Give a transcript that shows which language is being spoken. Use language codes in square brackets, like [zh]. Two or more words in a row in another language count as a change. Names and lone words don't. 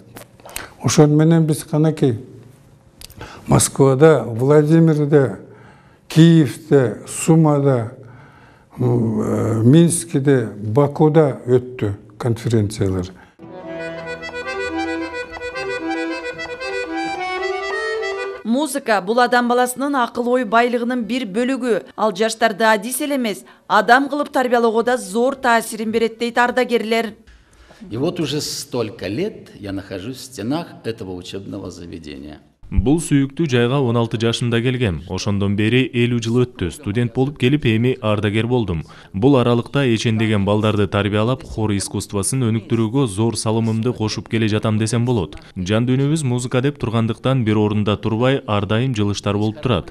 [ky] Ошол менен биз канакей Москвада, Владимирде, Киевде, Сумада, Минскиде, Бакуда өттү конференциялар. Музыка бул адам баласынын акыл ой байлыгынын бир бөлүгү. Ал жаштарды адис эле эмес, адам кылып тарбиялоого да зор таасирин берет дейт ардагерлер. [ru] И вот уже столько лет я нахожусь в стенах этого учебного заведения. [ky] Бул сүйүктүү жайга 16 жашымда келгем. Ошондон бери 50 жыл өттү. Студент болуп келип эми ардагер болдум. Бул аралыкта эчендеген балдарды тарбиялап, хор искусствосын өнүктүрүүгө зор салымымды кошуп келе жатам десем болот. Жан дүйнөбүз музыка деп тургандыктан бир орунда турбай, ар дайым жылыштар болуп турат.